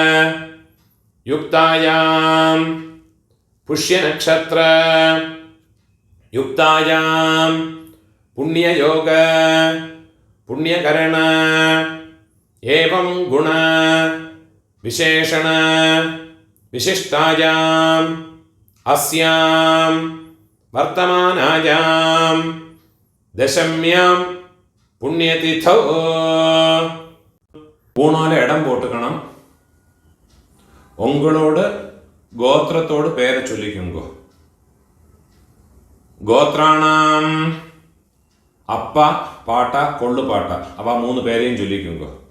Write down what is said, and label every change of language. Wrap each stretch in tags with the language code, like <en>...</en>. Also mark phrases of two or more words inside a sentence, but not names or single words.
<sa>युक्तायां पुष्यनक्षत्र युक्तायां पुण्ययोग पुण्यकरण एवं गुण विशेषण विशिष्टायां अस्यां वर्तमानायां दशम्यां पुण्यतिथौ</sa> <ta>பூணால இடம் போட்டுக்கணும். உங்களோட கோத்திரத்தோடு பேரை சொல்லிக்குங்க. கோத்ராணாம் அப்பா பாட்டா கொள்ளு பாட்டா அவ 3 பேரையும் சொல்லிக்குங்க.</ta>